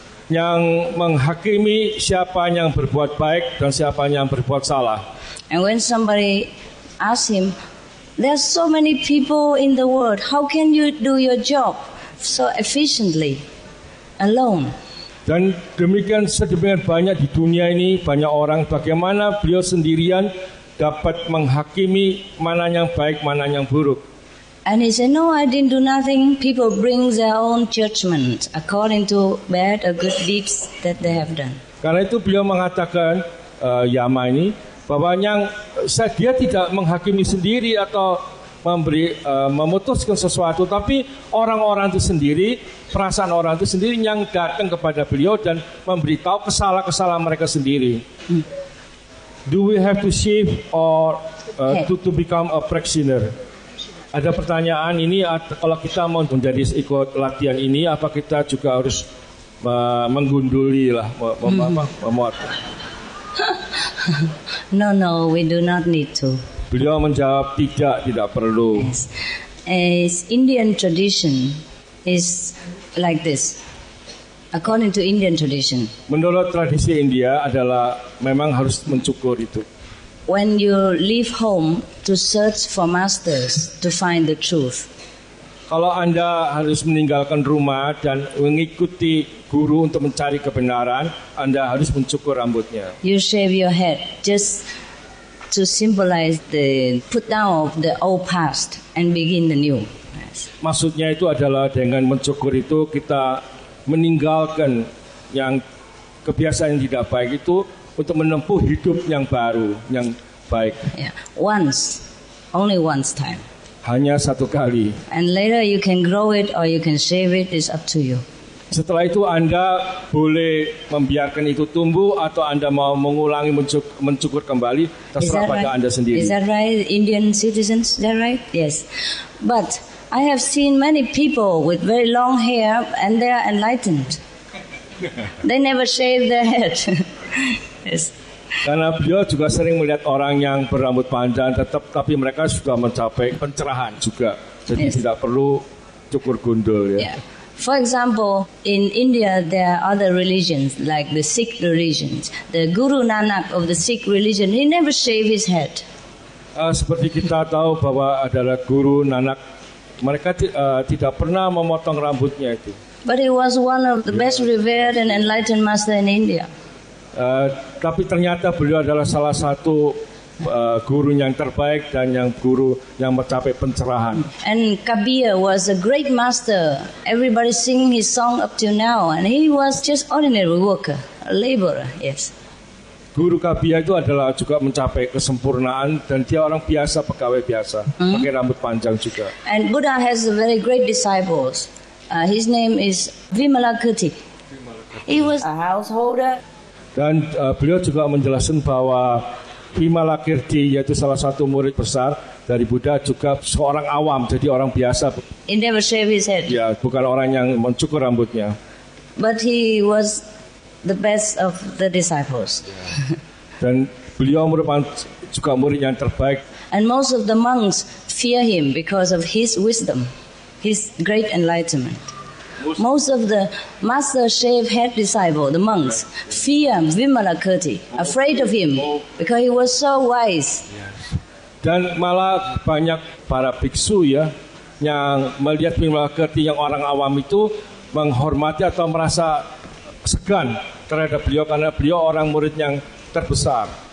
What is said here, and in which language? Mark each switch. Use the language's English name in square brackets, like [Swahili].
[Indonesian] Yang menghakimi siapa yang berbuat baik dan siapa yang berbuat salah. [English] And when somebody asks him, there's so many people in the world, how can you do your job so efficiently alone? [Indonesian] Dan demikian sedemikian banyak di dunia ini, banyak orang, bagaimana beliau sendirian dapat menghakimi mana yang baik, mana yang buruk. [English] And he said, no, I didn't do nothing. People bring their own judgment according to bad or good deeds that they have done. [Indonesian] Karena itu beliau mengatakan, Yama ini, bahwa dia tidak menghakimi sendiri atau memutuskan sesuatu, tapi orang-orang itu sendiri, perasaan orang itu sendiri yang datang kepada beliau dan memberitahu kesalahan-kesalahan mereka sendiri. [English] Do we have to shave or to become a practitioner? [Indonesian] Ada pertanyaan ini, kalau kita mau menjadi ikut latihan ini, apa kita juga harus menggunduli lah, memuat? [English] No, we do not need to. [Indonesian] Beliau menjawab tidak perlu. [English] Yes. As Indian tradition is like this. According to Indian tradition, [Indonesian] menurut tradisi India adalah memang harus mencukur itu. [English] When you leave home to search for masters to find the truth. [Indonesian] Kalau Anda harus meninggalkan rumah dan mengikuti guru untuk mencari kebenaran, Anda harus mencukur rambutnya. [English] You shave your head just to symbolize the put down of the old past and begin the new. Yes. [Indonesian] Maksudnya itu adalah dengan mencukur itu kita meninggalkan yang kebiasaan yang tidak baik itu untuk menempuh hidup yang baru, yang baik. [English] Yeah. Only once time. [Indonesian] Hanya satu kali. [English] And later you can grow it or you can shave it, it's up to you. [Indonesian] Setelah itu Anda boleh membiarkan itu tumbuh atau Anda mau mengulangi mencukur kembali, terserah pada Anda sendiri. [English] Is that right, Indian citizens? Is that right? Yes. But I have seen many people with very long hair and they are enlightened. They never shave their head. Yes. [Indonesian] Karena beliau juga sering melihat orang yang berambut panjang tapi mereka sudah mencapai pencerahan juga. Jadi tidak perlu cukur gundul ya. [English] Yeah. For example, in India there are other religions like the Sikh religions. The Guru Nanak of the Sikh religion, he never shave his head. [Indonesian] Seperti kita tahu bahwa adalah Guru Nanak, mereka tidak pernah memotong rambutnya itu. [English] But he was one of the best revered and enlightened master in India. [Indonesian] Tapi ternyata beliau adalah salah satu guru yang terbaik dan yang guru yang mencapai pencerahan. [English] And Kabir was a great master. Everybody sing his song up till now, and he was just ordinary worker, a laborer. Yes. [Indonesian] Guru Kabir itu adalah juga mencapai kesempurnaan dan dia orang biasa, pegawai biasa, pakai rambut panjang juga. [English] And Buddha has a very great disciples. His name is Vimalakirti. He was a householder. [Indonesian] Dan beliau juga menjelaskan bahwa Vimalakirti yaitu salah satu murid besar dari Buddha juga seorang awam, jadi orang biasa. [English] He never shave his head. [Indonesian] Ya, bukan orang yang mencukur rambutnya. [English] But he was the best of the disciples. [Indonesian] Dan beliau merupakan juga murid yang terbaik. [English] And most of the monks fear him because of his wisdom, his great enlightenment. Most of the master shave head disciple, the monks, fear Vimalakirti, afraid of him because he was so wise. [Indonesian] Dan malah banyak para biksu ya yang melihat Vimalakirti yang orang awam itu menghormati atau merasa segan terhadap beliau karena beliau orang murid yang terbesar.